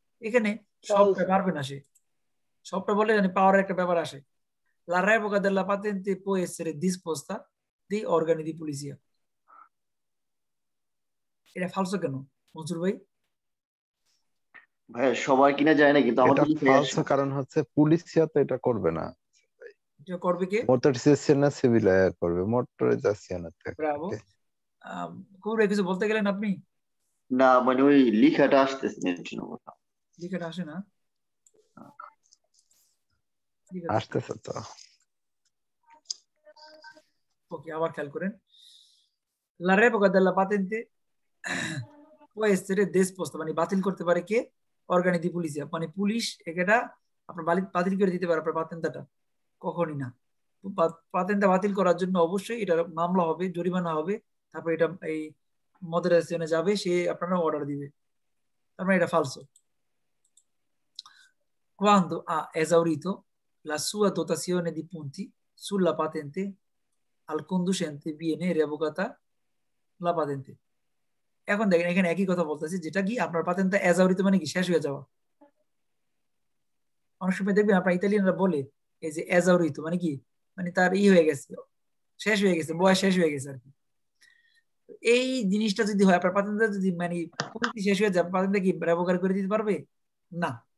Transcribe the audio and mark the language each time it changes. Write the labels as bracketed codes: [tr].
[bn] এখানে সবটা পারবে না সে, সবটা বলে জানি পাওয়ার একটা ব্যাপার আসে। [it] La revoca della patente può essere disposta dai organi di polizia. [bn] এটা ফালসো কেন মনসুর ভাই? ভাই সবাই কিনা যায় না, কিন্তু আমাদের এটা ফালসো কারণ হচ্ছে পুলিশিয়া তো এটা করবে না। এটা করবে কে? মোটরসাইকেল না সিভিল করবে, মোটরসাইকেল না। ব্রাভো। কোরে কিছু বলতে গেলেন আপনি? না, মানে ওই লেখাটা আসতেছে না, লেখাটা আসে না, আসতেছে তো। ওকে, আবার খেয়াল করেন। [it] La revoca della patente può essere disposta, [bn] মানে বাতিল করতে পারে কে? অর্গানি দি পুলিশিয়া, মানে পুলিশ এটা আপনার বাতিল করে দিতে পারে আপনার পাতেন্তাটা। কখনই না। পাতেন্তা বাতিল করার জন্য অবশ্যই এটা মামলা হবে, জরিমানা হবে, তারপর এটা এই মডারেশনে যাবে, সে আপনারা অর্ডার দিবে। তার মানে এটা ফালসো। [it] Quando ha esaurito la sua dotazione di punti sulla patente al conducente viene revocata la patente. [bn] এখন দেখেন, এখানে একই কথা বলতেছি, যেটা কি আপনার পাতেন্টটা এজাউরিত মানে কি শেষ হয়ে যাওয়া। অনেক সময় দেখবেন আপনার ইতালিয়ানরা বলে এই যে এজাউরিত মানে কি, মানে তার হয়ে গেছে, শেষ হয়ে গেছে, বয়স শেষ হয়ে গেছে আর কি। এই জিনিসটা যদি হয়, আপনার পাতেন্টটা যদি মানে পুরোপুরি শেষ হয়ে যায়, পাতেন্টটা কি রেভোকার করে দিতে পারবে না।